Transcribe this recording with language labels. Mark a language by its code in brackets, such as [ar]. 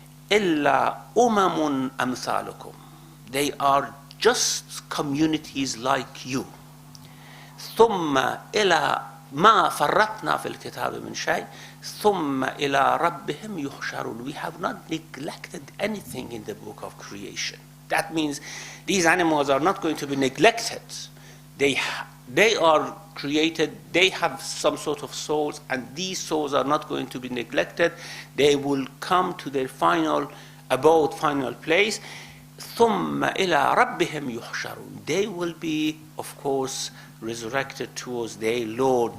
[ar] إِلَّا أُمَمٌ أَمْثَالُكُمْ, [en] they are just communities like you. [ar] ثُمَّ إِلَى مَا فَرَّطْنَا فِي الْكِتَابِ مِنْ شَيْءٍ ثُمَّ إِلَى رَبِّهِمْ يُحْشَرُونَ, [en] we have not neglected anything in the book of creation. That means these animals are not going to be neglected. They are created, they have some sort of souls, and these souls are not going to be neglected. They will come to their final abode, final place. [ar] ثُمَّ إِلَى رَبِّهِمْ يُحْشَرُونَ, [en] they will be, of course, resurrected towards their Lord.